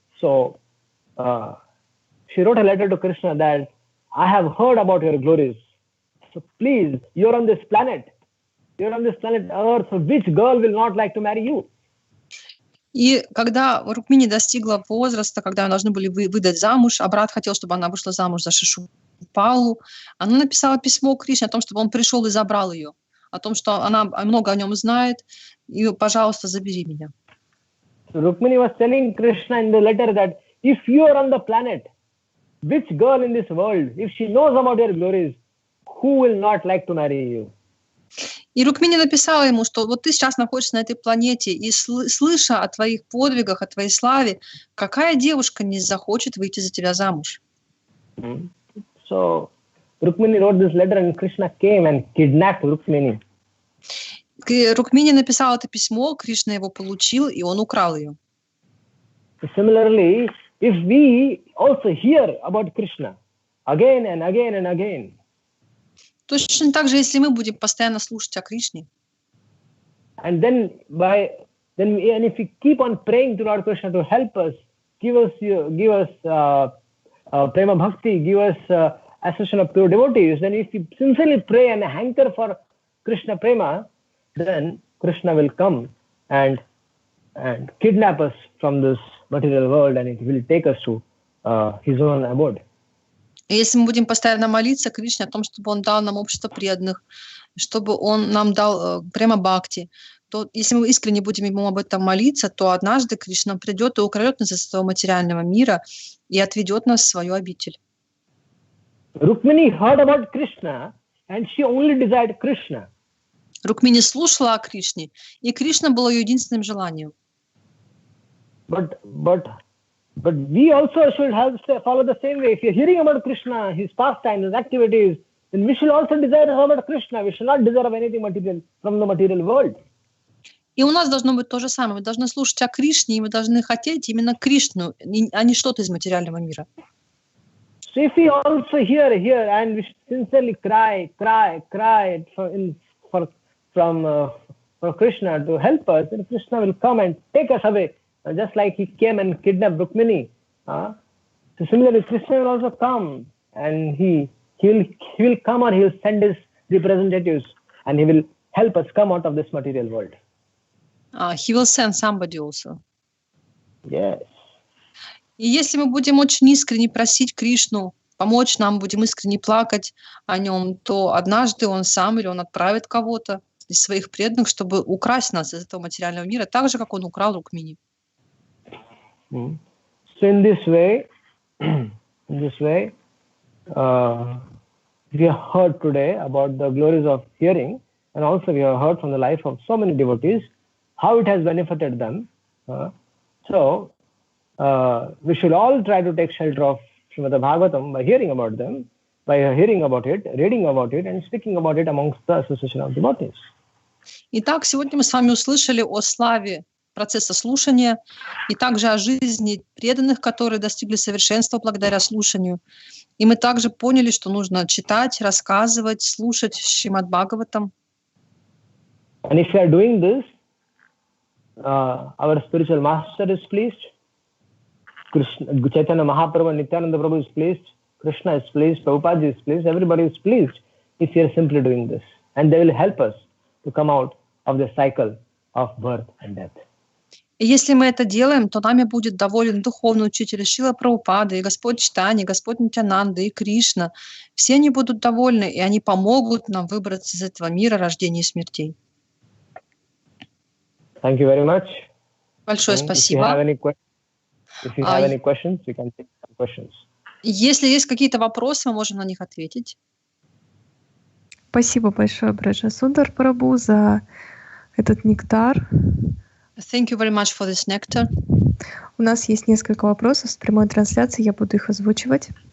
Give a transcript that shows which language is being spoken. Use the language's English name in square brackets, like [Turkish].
[English] So she wrote a letter to Krishna that I have heard about your glories. So please, you're on this planet Earth. So which girl will not like to marry you? [Russian] И когда Рукмини достигла возраста, когда ее должны были выдать замуж, а брат хотел, чтобы она вышла замуж за Шишупалу, она написала письмо Кришне о том, чтобы он пришел и забрал ее, о том, что она много о нем знает, и, пожалуйста, забери меня. [English] So Rukmini was telling Krishna in the letter that if you are on the planet, which girl in this world, if she knows about your glories, who will not like to marry you? [Russian] И Рукмини написала ему, что вот ты сейчас находишься на этой планете, и слыша о твоих подвигах, о твоей славе, какая девушка не захочет выйти за тебя замуж? [English] So Rukmini wrote this letter and Krishna came and kidnapped Rukmini. [Russian] Рукмини написал это письмо, Кришна его получил, и он украл ее. [English] Similarly, if we also hear about Krishna again and again and again, [Russian] точно так же, если мы будем постоянно слушать о Кришне, [English] and if we keep on praying to Lord Krishna to help us, give us prema bhakti, give us association of pure devotees, then if we sincerely pray and hanker for Krishna prema, then Krishna will come and kidnap us from this material world, and it will take us to his own abode. [Russian] И если мы будем постоянно молиться Кришне о том, чтобы он дал нам общество преданных, чтобы он нам дал према бхакти, то если мы искренне будем ему об этом молиться, то однажды Кришна придет и украдет нас из этого материального мира и отведет нас в свою обитель. [English] Rukmini heard about Krishna and she only desired Krishna. [Russian] Рукмини слушала о Кришне, и Кришна был ее единственным желанием. [English] But we also should follow the same way. If you're hearing about Krishna, his pastimes, his activities, then we should also desire about Krishna. We should not desire of anything material from the material world. [Russian] И у нас должно быть то же самое. Мы должны слушать о Кришне, и мы должны хотеть именно Кришну, а не что-то из материального мира. [English] So if we also hear and we sincerely cry for Krishna to help us, then Krishna will come and take us away. Just like he came and kidnapped Rukmini. So similarly, Krishna will also come, and he will come, or he will send his representatives, and he will help us come out of this material world. He will send somebody also. Yes. [Russian] И если мы будем очень искренне просить Кришну помочь нам, будем искренне плакать о нем, то однажды он сам или он отправит кого-то из своих преданных, чтобы украсть нас из этого материального мира, так же, как он украл Рукмини. [English] So in this way, we have heard today about the glories of hearing, and also we have heard from the life of so many devotees how it has benefited them. So we should all try to take shelter of Srimad Bhagavatam by hearing about them, by hearing about it, reading about it, and speaking about it amongst the association of devotees. [Russian] Итак, сегодня мы с вами услышали о славе процесса слушания и также о жизни преданных, которые достигли совершенства благодаря слушанию. И мы также поняли, что нужно читать, рассказывать, слушать Шримад Бхагаватам. [English] And if we are doing this, our spiritual master is pleased. Krishna, Chaitanya Mahaprabhu, Nityananda Prabhu is pleased. Krishna is pleased. Prabhupada is pleased. Everybody is pleased if we are simply doing this. And they will help us to come out of the cycle of birth and death. [Russian] И если мы это делаем, то нами будет доволен духовный учитель Шрила Прабхупада, и Господь Чайтанья, и Господь Нитянанда, и Кришна. Все они будут довольны, и они помогут нам выбраться из этого мира рождения и смертей. [English] Thank you very much. [Russian] Большое спасибо. [English] If you have any questions, we can take some questions. [Russian] Если есть какие-то вопросы, мы можем на них ответить. Спасибо большое, Брajsundar Prabhu, за этот нектар. [English] Thank you very much for this nectar. [Russian] У нас есть несколько вопросов с прямой трансляции, я буду их озвучивать.